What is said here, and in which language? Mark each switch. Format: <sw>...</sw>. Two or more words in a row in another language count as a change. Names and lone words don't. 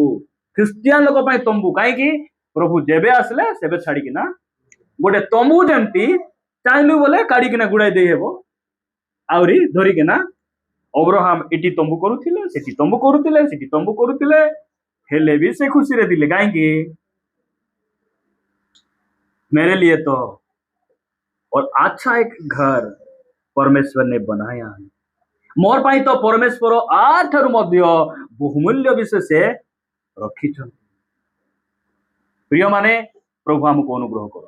<or>ଖ୍ରୀଷ୍ଟିଆନ ଲୋକ ପାଇଁ ତମ୍ବୁ। କାହିଁକି? ପ୍ରଭୁ ଯେବେ ଆସିଲେ ସେବେ ଛାଡିକିନା ଗୋଟେ ତମ୍ବୁ ଯେମିତି ଚାହିଁଲୁ ବୋଲେ କାଢିକିନା ଗୁଡାଇ ଦେଇ ହେବ, ଆହୁରି ଧରିକିନା। ଅବ୍ରାହମ ଏଠି ତମ୍ବୁ କରୁଥିଲେ, ସେଠି ତମ୍ବୁ କରୁଥିଲେ, ସେଠି ତମ୍ବୁ କରୁଥିଲେ, ହେଲେ ବି ସେ ଖୁସିରେ ଥିଲେ। କାହିଁକି?</or> <hi>मेरे लिए तो और अच्छा एक घर परमेश्वर ने बनाया है।</hi> <or>ମୋ ପାଇଁ ତ ପରମେଶ୍ୱର ଏଠାରୁ ମଧ୍ୟ ବହୁମୂଲ୍ୟ ବିଷୟ ସେ ରଖିଛନ୍ତି।</or> <hi>प्रिय माने प्रभु हमको अनुग्रह करो।</hi>